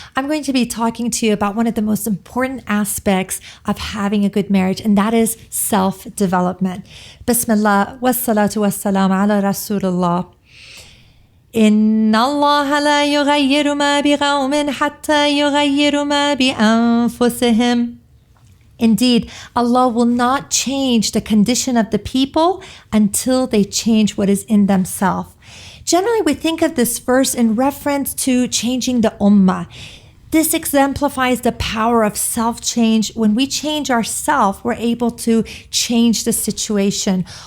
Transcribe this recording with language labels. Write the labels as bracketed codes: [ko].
[en] I'm going to be talking to you about one of the most important aspects of having a good marriage, and that is self-development. [ar] Bismillah, wassalatu wassalamu ala Rasulullah. إن الله لا يغير ما بقوم حتى يغيروا ما بأنفسهم. [en] Indeed, Allah will not change the condition of the people until they change what is in themselves. Generally, we think of this verse in reference to changing the ummah. This exemplifies the power of self-change. When we change ourselves, we're able to change the situation.